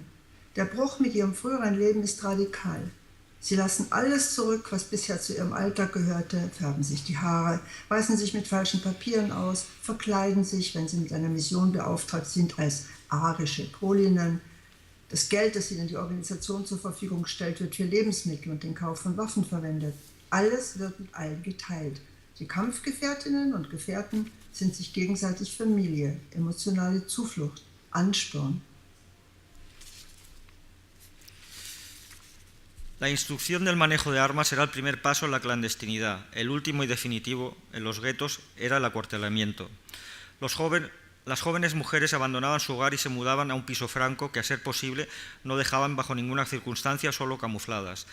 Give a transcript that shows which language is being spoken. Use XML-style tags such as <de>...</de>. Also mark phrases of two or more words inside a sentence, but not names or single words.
<de>Der Bruch mit ihrem früheren Leben ist radikal. Sie lassen alles zurück, was bisher zu ihrem Alltag gehörte, färben sich die Haare, weisen sich mit falschen Papieren aus, verkleiden sich, wenn sie mit einer Mission beauftragt sind, als arische Polinnen. Das Geld, das ihnen die Organisation zur Verfügung stellt, wird für Lebensmittel und den Kauf von Waffen verwendet. Alles wird mit allen geteilt. Die Kampfgefährtinnen und Gefährten sind sich gegenseitig Familie, emotionale Zuflucht, Ansporn.</de> <es>La instrucción del manejo de armas era el primer paso en la clandestinidad. El último y definitivo en los guetos era el acuartelamiento. Las jóvenes mujeres abandonaban su hogar y se mudaban a un piso franco que, a ser posible, no dejaban bajo ninguna circunstancia, solo camufladas.</es>